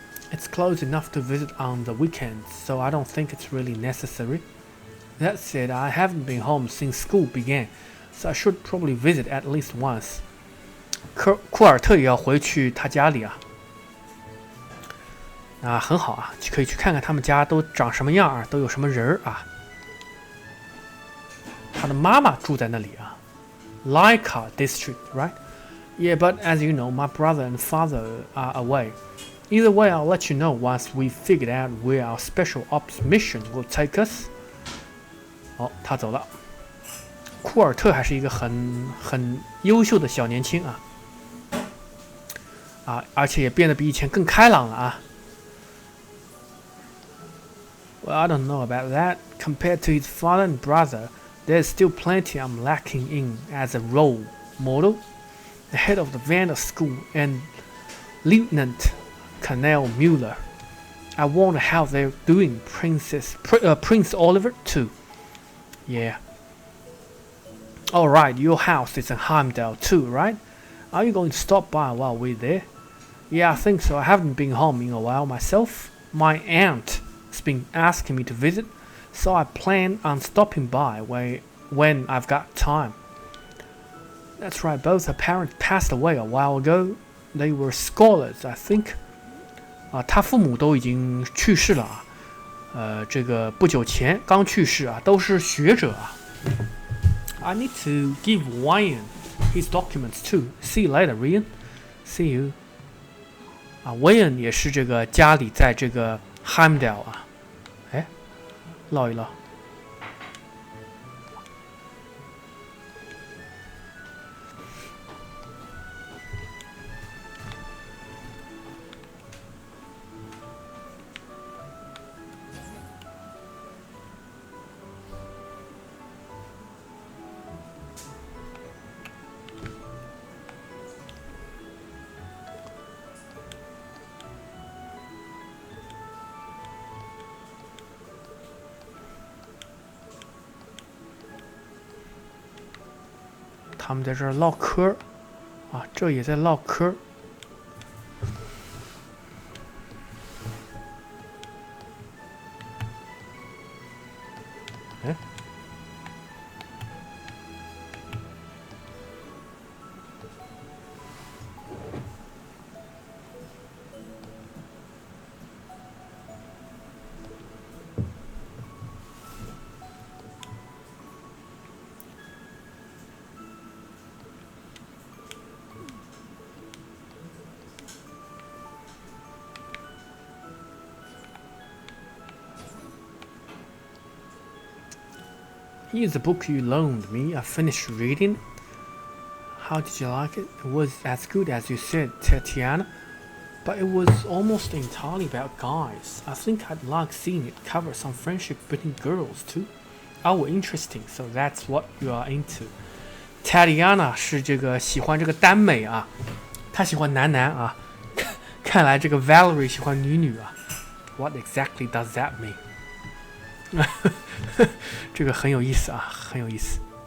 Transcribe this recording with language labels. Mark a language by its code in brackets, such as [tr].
[en] It's close enough to visit on the weekends, so I don't think it's really necessary. That said, I haven't been home since school began, so I should probably visit at least once. [zh] 库尔特也要回去他家里啊。啊，很好啊，可以去看看他们家都长什么样啊，都有什么人啊。他的妈妈住在那里啊 ， [en] Laika District, right? Yeah, but as you know, my brother and father are away. Either way, I'll let you know once we figured out where our special ops mission will take us. [zh] 哦，他走了。库尔特还是一个很优秀的小年轻啊，而且也变得比以前更开朗了啊。 [en] Well, I don't know about that. Compared to his father and brother, there's still plenty I'm lacking in as a role model. The head of the Vandal School and Lieutenant Colonel Mueller. I wonder how they're doing Prince Oliver too. Yeah. Alright, your house is in Heimdall too, right? Are you going to stop by while we're there? Yeah, I think so. I haven't been home in a while myself. My aunt has been asking me to visit, so I plan on stopping by when I've got time. That's right, both her parents passed away a while ago. They were scholars, I think. [zh] 他父母都已经去世了啊，这个不久前刚去世啊，都是学者啊。 [en] I need to give Ryan his documents too. See you later, Ryan. See you. [zh] Ryan 也是这个家里在这个 Heimdall 啊，哎，唠一唠。他们在这儿唠嗑啊，这也在唠嗑。哎 [en] ，Here's the book you loaned me. I finished reading. How did you like it? It was as good as you said, Tatiana, but it was almost entirely about guys. I think I'd like seeing it cover some friendship between girls too. Oh, interesting. So that's what you are into. [zh] Tatiana 是这个喜欢这个耽美啊，她喜欢男啊，看来这个 Valerie 喜欢女啊。 [en] What exactly does that mean? [zh] 这个很有意思啊，很有意思。